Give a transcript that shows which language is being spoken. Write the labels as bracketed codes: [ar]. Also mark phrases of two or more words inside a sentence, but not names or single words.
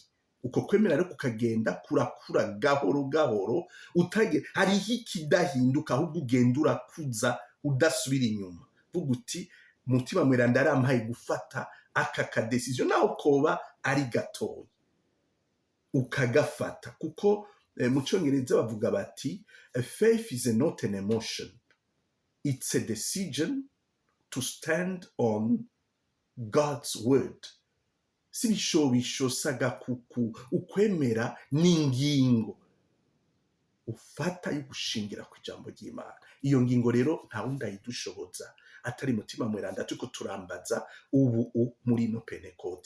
[rn] Uko kwemera rero kukagenda kurakura gahoro gahoro, hariho ikidahinduka, ahubwo ugenda urakuza udasubira inyuma. Vuga uti Mutima Mweranda yarampaye gufata aka kadecision naho koba ari gatoya, ukagafata, kuko mu Congereza bavuga bati [en] faith is not an emotion, it's a decision to stand on God's word. [rn] Si bishobisho sagakuku, ukwemera n'ingingo ufata yo gushingira ku ijambo ry'Imana. Iyo ngingo rero nta wundi ayidushoboza atari mutima mweranda, turiko turambaza ubu muri ino Pentecote.